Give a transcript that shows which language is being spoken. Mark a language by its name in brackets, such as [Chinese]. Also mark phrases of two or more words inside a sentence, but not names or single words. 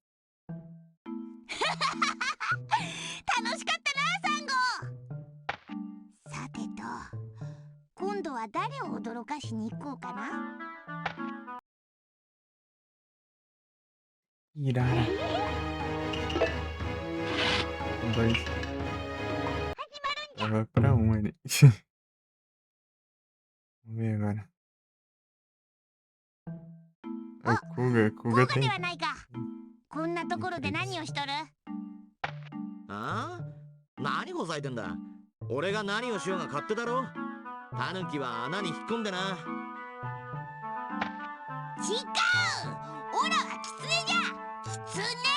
[Japanese] 楽しかったな、サンゴ。さてと、今度は誰を驚かしに行こうかな。 [Portuguese] Irara. Dois. Vai pra um ali. Vamos ver agora. Kuga [Japanese] で [Portuguese] tem. [Japanese] はないか。こんなところで何をしとる？ああ、何ほざいてんだ。俺が何をしようが勝手だろ。タヌキは穴に引っ込んでな。違う。オラはキツネじゃ。キツネ。